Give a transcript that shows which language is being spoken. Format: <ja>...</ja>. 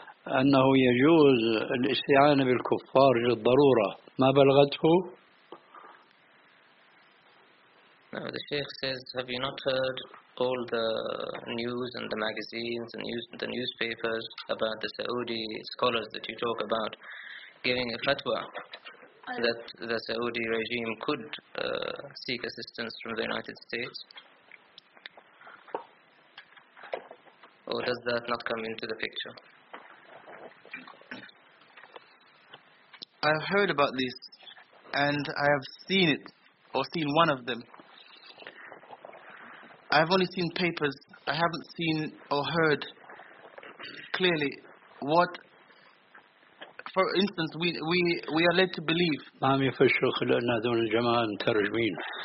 <ar>أنه يجوز الاستعانة بالكفار للضرورة. ما بلغته؟</ar> <en>Now the Sheikh says, have you not heard all the news and the magazines and the newspapers about the Saudi scholars that you talk about giving a fatwa that the Saudi regime could seek assistance from the United States? Or does that not come into the picture? I've heard about this and I have seen it, or seen one of them. I've only seen papers. I haven't seen or heard clearly what, for instance, we are led to believe.</en> <ar>ما في الشيخ لأن هذول الجماعة مترجمين.</ar>